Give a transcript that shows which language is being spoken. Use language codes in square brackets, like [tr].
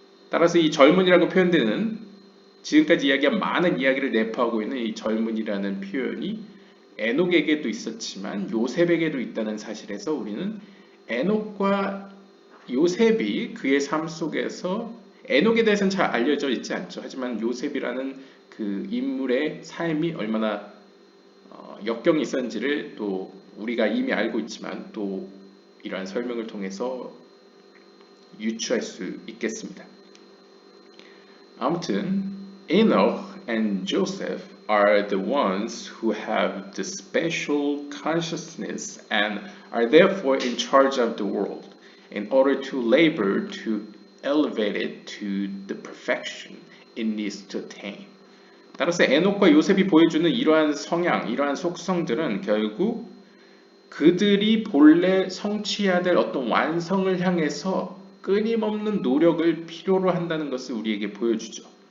[ko] 따라서 이 젊은이라고 표현되는 지금까지 이야기한 많은 이야기를 내포하고 있는 이 젊은이라는 표현이 에녹에게도 있었지만 요셉에게도 있다는 사실에서 우리는 에녹과 요셉이 그의 삶 속에서 에녹에 대해서는 잘 알려져 있지 않죠. 하지만 요셉이라는 그 인물의 삶이 얼마나 역경이 있었는지를 또 우리가 이미 알고 있지만 또 이러한 설명을 통해서 유추할 수 있겠습니다. 아무튼 [en] Enoch and Joseph are the ones who have the special consciousness and are therefore in charge of the world in order to labor to elevate it to the perfection it needs to attain. [ko] 따라서 에녹과 요셉이 보여주는 이러한 성향, 이러한 속성들은 결국 그들이 본래 성취해야 될 어떤 완성을 향해서 끊임없는 노력을 필요로 한다는 것을 우리에게 보여주죠.